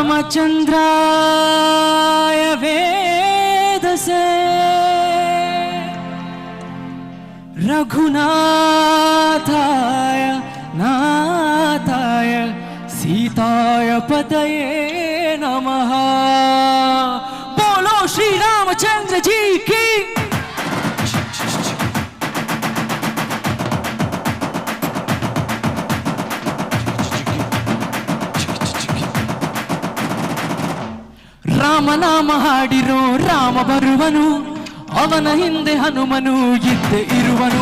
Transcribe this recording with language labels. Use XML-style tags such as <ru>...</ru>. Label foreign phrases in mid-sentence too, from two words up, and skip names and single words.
<sa>रामचंद्राय वेदसे रघुनाथाय नाथाय सीताय पतये नमः।</sa> <hi>बोलो श्री रामचंद्र जी की।</hi> <kn>ರಾಮನಾಮ ಹಾಡಿರೋ ರಾಮ ಬರುವನು, ಅವನ ಹಿಂದೆ ಹನುಮನು ಇದ್ದೆ ಇರುವನು.</kn>